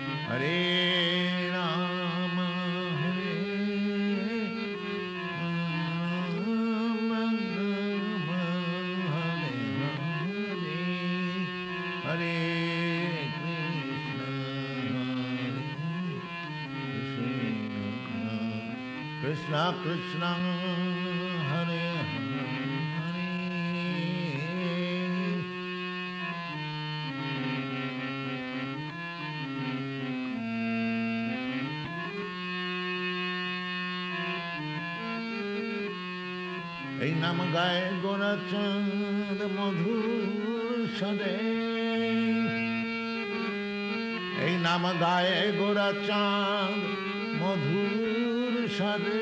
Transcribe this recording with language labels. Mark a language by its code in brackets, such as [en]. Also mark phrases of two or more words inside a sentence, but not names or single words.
[sa] हरे राम, हरे राम, हरे कृष्ण, कृष्ण कृष्ण, हरे हरे. [bn] এই নাম গায়ে গোরাচাঁদ মধুর সদে, এই নাম গায়ে গোরাচাঁদ মধুর সদে।